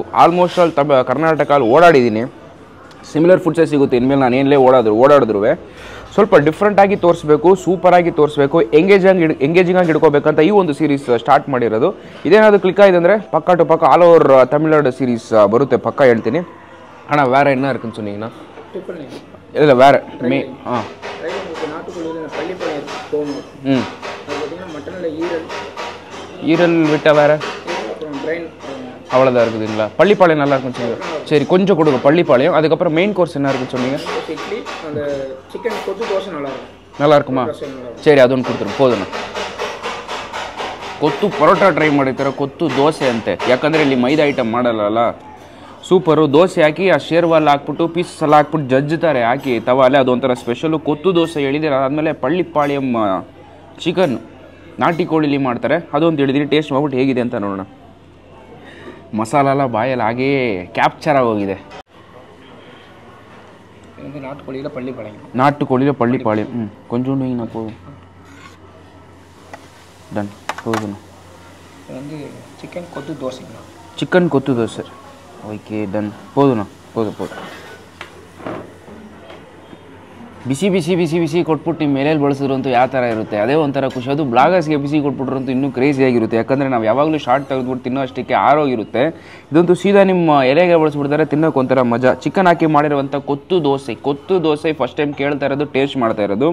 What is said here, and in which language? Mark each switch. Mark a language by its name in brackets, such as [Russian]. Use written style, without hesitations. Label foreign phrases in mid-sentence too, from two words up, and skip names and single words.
[Kannada] ಆಲ್ಮೋಸ್ಟ್ ಅಲ್ಲಿ ಕರ್ನಾಟಕಲ್ಲಿ ಓಡಾಡಿದ್ದೀನಿ, [English] similar foods [Kannada] ಸಿಗುತ್ತೆ. ಇನ್ಮೇಲೆ ನಾನು ಏನೇ ಓಡಾಡಿದ್ರು ಸ್ವಲ್ಪ ಡಿಫ್ರೆಂಟಾಗಿ ತೋರಿಸ್ಬೇಕು, ಸೂಪರಾಗಿ ತೋರಿಸ್ಬೇಕು, ಎಂಗೇಜಿಂಗ್ ಆಗಿ ಇಟ್ಕೋಬೇಕಂತ ಈ ಒಂದು [English] series start [Kannada] ಮಾಡಿರೋದು. ಇದೇನಾದರೂ ಕ್ಲಿಕ್ ಆಗಿದೆ ಅಂದರೆ ಪಕ್ಕ ಟು ಪಕ್ಕ [English] all over [Kannada] ತಮಿಳ್ನಾಡು ಸೀರೀಸ್ ಬರುತ್ತೆ, ಪಕ್ಕ ಹೇಳ್ತೀನಿ. [Tamil] ಅಣ್ಣ வேறு என்ன இருக்குன்னு சொன்னீங்கன்னா? இல்லை வேறு ஈரல் விட்ட வேறு அவ்வளோதான் இருக்குதுங்களா? பள்ளிப்பாளையம் நல்லா இருக்குன்னு சொன்னீங்க. சரி கொஞ்சம் கொடுங்க பள்ளிப்பாளையம். அதுக்கப்புறம் [English] main course [Tamil] என்ன இருக்குன்னு சொன்னீங்க? நல்லா இருக்குமா? சரி [Kannada] ಅದೊಂದು ಕೊಡ್ತೀರಿ ಹೋದಣ್ಣ. ಕೊತ್ತು ಪರೋಟ ಟ್ರೈ ಮಾಡಿರ್ತಾರೆ, ಕೊತ್ತು ದೋಸೆ ಅಂತೆ. ಯಾಕಂದರೆ ಇಲ್ಲಿ ಮೈದಾ ಐಟಮ್ ಮಾಡಲ್ಲ. ಸೂಪರು. ದೋಸೆ ಹಾಕಿ ಆ ಶೇರ್ವಾಲ್ ಹಾಕ್ಬಿಟ್ಟು ಪೀಸಸ್ ಹಾಕ್ಬಿಟ್ಟು ಜಜ್ಜುತ್ತಾರೆ ಹಾಕಿ ತವಾಲೆ. ಅದೊಂಥರ ಸ್ಪೆಷಲು. ಕೊತ್ತು ದೋಸೆ ಹೇಳಿದ್ದೀರ. ಅದಾದಮೇಲೆ ಪಳ್ಳಿಪಾಳ್ಯಂ ಚಿಕನ್ ನಾಟಿ ಕೋಳಿಲಿ ಮಾಡ್ತಾರೆ, ಅದೊಂದು ಹೇಳಿದ್ದೀನಿ. ಟೇಸ್ಟ್ ಮಾಡ್ಬಿಟ್ಟು ಹೇಗಿದೆ ಅಂತ ನೋಡೋಣ. ಮಸಾಲ ಎಲ್ಲ ಬಾಯಲ್ಲಿ ಹಾಗೇ ಕ್ಯಾಪ್ಚರ್ ಆಗೋಗಿದೆ. [Tamil] நாட்டுக்கோழியில் பள்ளிப்பாளையம். கொஞ்சோண்டு வைங்கண்ணா போதும். டன் போதுண்ணா. சிக்கன் கொத்து தோசைங்களா? சிக்கன் கொத்து தோசை. [English] okay done [Tamil] போதுண்ணா, போதும். [Kannada] ಬಿಸಿ ಕೊಟ್ಬಿಟ್ಟು ನಿಮ್ಮ ಮೇಲೇಲಿ ಬಳಸಿದ್ರಂತೂ ಯಾವ ಥರ ಇರುತ್ತೆ, ಅದೇ ಒಂಥರ ಖುಷಿ. ಅದು ಬ್ಲಾಗರ್ಸ್ಗೆ ಬಿಸಿ ಕೊಟ್ಬಿಟ್ರಂತೂ ಇನ್ನೂ ಕ್ರೇಜಿಯಾಗಿರುತ್ತೆ. ಯಾಕಂದರೆ ನಾವು ಯಾವಾಗಲೂ ಶಾರ್ಟ್ ತೆಗೆದ್ಬಿಟ್ಟು ತಿನ್ನೋ ಅಷ್ಟಕ್ಕೆ ಆರೋಗಿರುತ್ತೆ. ಇದಂತೂ ಸೀದಾ ನಿಮ್ಮ ಎಲೆಗೆ ಬಳಸ್ಬಿಡ್ತಾರೆ, ತಿನ್ನೋಕೆ ಒಂಥರ ಮಜಾ. ಚಿಕನ್ ಹಾಕಿ ಮಾಡಿರುವಂಥ ಕೊತ್ತು ದೋಸೆ [English] first time [Kannada] ಕೇಳ್ತಾ ಇರೋದು, ಟೇಸ್ಟ್ ಮಾಡ್ತಾ ಇರೋದು.